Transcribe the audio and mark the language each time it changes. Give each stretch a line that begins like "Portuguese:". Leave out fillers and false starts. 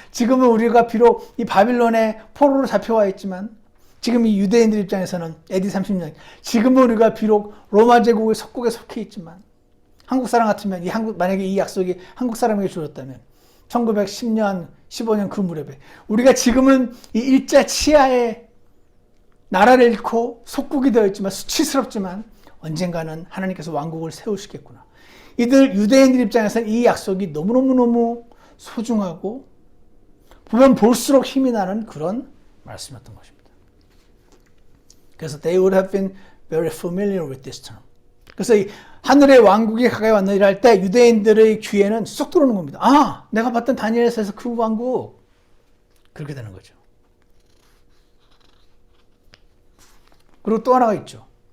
Korean: 지금은 우리가 비록 이 바빌론의 포로로 잡혀와 있지만, 지금 이 유대인들 입장에서는 AD 30년, 지금은 우리가 비록 로마 제국의 속국에 속해 있지만, 한국 사람 같으면 만약에 이 약속이 한국 사람에게 주어졌다면 1910년, 15년 그 무렵에 우리가 지금은 이 일자 치하에 나라를 잃고 속국이 되어 있지만, 수치스럽지만 언젠가는 하나님께서 왕국을 세우시겠구나. 이들 유대인들 입장에서는 이 약속이 너무너무 소중하고 보면 볼수록 힘이 나는 그런 말씀이었던 것입니다. 그래서
English: they would have been very familiar with this term.
Korean: 그래서 이 하늘의 왕국이 가까이 왔느니라 할 때 유대인들의 귀에는 쏙 들어오는 겁니다. 내가 봤던 다니엘서에서 그 왕국. 그렇게 되는 거죠. 그리고 또 하나가 있죠.